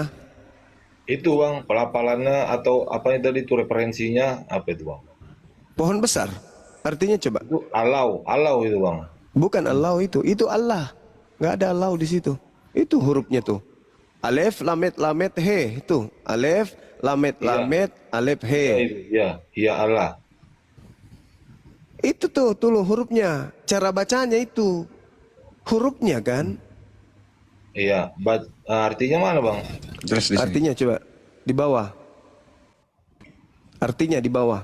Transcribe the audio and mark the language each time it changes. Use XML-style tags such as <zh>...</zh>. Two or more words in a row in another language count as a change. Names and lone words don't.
<id>Itu bang, pelafalannya atau apa yang tadi itu referensinya apa itu bang? Pohon besar. Artinya coba. Itu alau itu bang. Bukan Allah itu Allah. Nggak ada Allah di situ. Itu hurufnya tuh. Alef, lamet, he. Itu. Alef, lamet, alef, he. Iya Allah. Itu tuh hurufnya. Cara bacanya itu. Hurufnya kan. Iya, artinya mana bang? Jelas di sini. Artinya coba. Di bawah. Artinya di bawah.</id>